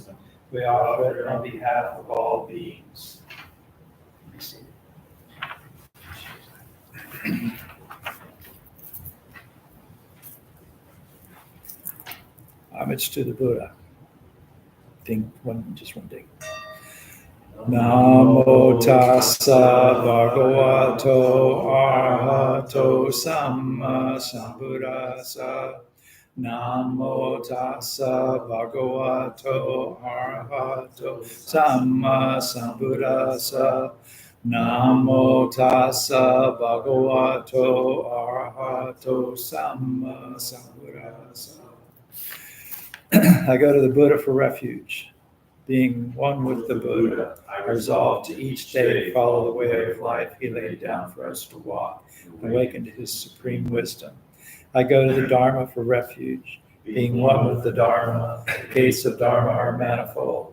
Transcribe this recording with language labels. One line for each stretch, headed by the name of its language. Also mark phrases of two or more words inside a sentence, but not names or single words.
English: We offer it on behalf of all beings. Homage to the Buddha. Ding, just one ding.
Pali: Namo tassa bhagavato arahato samma sambuddhassa. Namo tassa bhagavato arahato samma sambuddhassa. Namo tassa bhagavato arahato samma sambuddhassa.
English: I go to the Buddha for refuge. Being one with the Buddha, I resolve to each day follow the way of life he laid down for us to walk, awaken to his supreme wisdom. I go to the Dharma for refuge. Being one with the Dharma, the gates of Dharma are manifold.